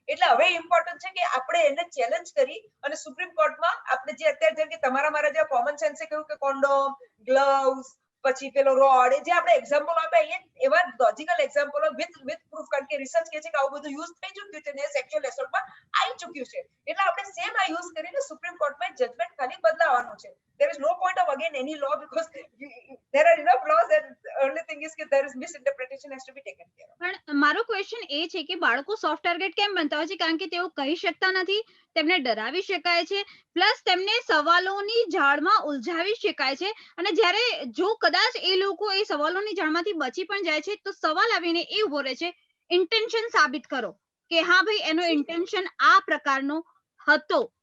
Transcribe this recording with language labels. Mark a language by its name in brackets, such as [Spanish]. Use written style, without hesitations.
[Gujarati] એટલે હવે ઇમ્પોર્ટન્ટ છે કે આપણે એને ચેલેન્જ કરી અને સુપ્રીમ કોર્ટમાં આપણે જે અત્યારે જેમ કે તમારા મારા જે કોમન સેન્સે કહ્યું કે કોન્ડોમ, ગ્લવ્સ, પછી પેલો રોડ, જે આપણે એક્ઝામ્પલ આપ્યા એવા લોજિકલ એક્ઝામ્પલો વિથ પ્રૂફ, કારણ કે રિસર્ચ કહે છે કે આવું બધું યુઝ થઈ ચૂક્યું છે ને સેક્સ્યુઅલ એસોલ્ટમાં આવી ચૂક્યું છે. એટલે આપણે સેમ આ યુઝ કરીને સુપ્રીમ કોર્ટમાં જજમેન્ટ ખાલી બદલાવવાનું છે. [English] There is no point of again any law because there are enough laws and only thing thing is that there is misinterpretation has to be taken care of. [Gujarati] પણ મારો question એ છે કે બાળકો soft target કેમ બનતા હોય છે? કારણ કે તેઓ કહી શકતા નથી, તેમને ડરાવી શકાય છે, પ્લસ તેમને સવાલોની જાળમાં ઉલઝાવી શકાય છે, અને જ્યારે જો કદાચ એ લોકો એ સવાલોની જાળમાંથી બચી પણ જાય છે તો સવાલ આવીને એ ઉભો રહે છે, ઇન્ટેન્શન સાબિત કરો કે હા ભાઈ એનો ઇન્ટેન્શન આ પ્રકારનો હતો.